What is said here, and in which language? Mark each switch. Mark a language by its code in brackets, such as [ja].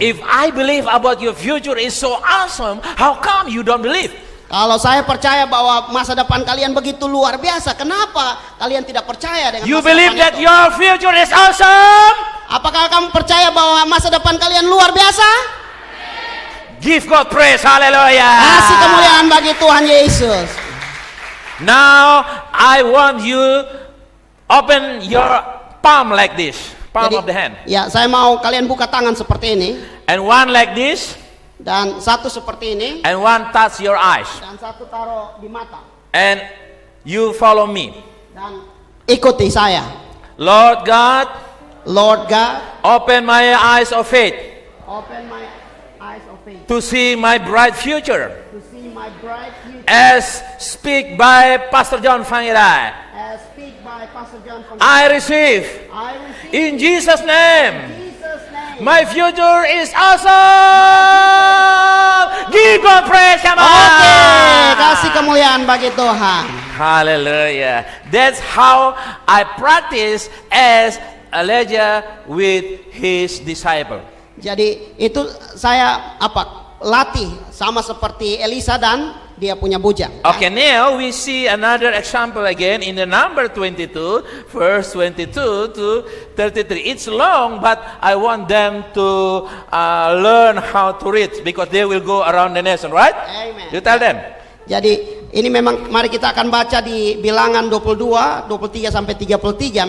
[en] If I believe about your future is so awesome, how come you don't believe? [id] Kalau saya percaya bahwa masa depan kalian begitu luar biasa, kenapa kalian tidak percaya dengan [en] You believe [id] depan [en] that [id] itu? [en] your future is awesome? [id] Apakah kamu percaya bahwa masa depan kalian luar biasa? [en] Give God praise. Hallelujah. [id] Kasih kemuliaan bagi Tuhan Yesus. [en] Now I want you open your palm like this. Palm of the hand. [id] Ya, saya mau kalian buka tangan seperti ini [en] And one like this. [id] dan satu seperti ini [en] And one touch your eyes. [id] dan satu taruh di mata [en] And you follow me. [id] dan ikuti saya. [en] Lord God, Lord God, open my eyes of faith open my eyes of faith to see my bright future. to see my bright future, As speak by Pastor John Fangirai. as speak by Pastor John from I receive I receive in Jesus' name. in Jesus' name. My future is awesome. Give God praise, come on. [id] Oke, kasih kemuliaan bagi Tuhan. [en] Hallelujah. That's how I practice as Elijah with his disciple. [id] Jadi itu saya latih sama seperti Elisa dan dia punya bujang. [en] Okay, now we see another example again in the number 22, verse 22 to 33. It's long, but I want them to learn how to read because they will go around the nation, right? Amen. You tell them. [id] Jadi ini memang mari kita akan baca di Bilangan 22, 23 sampai 33.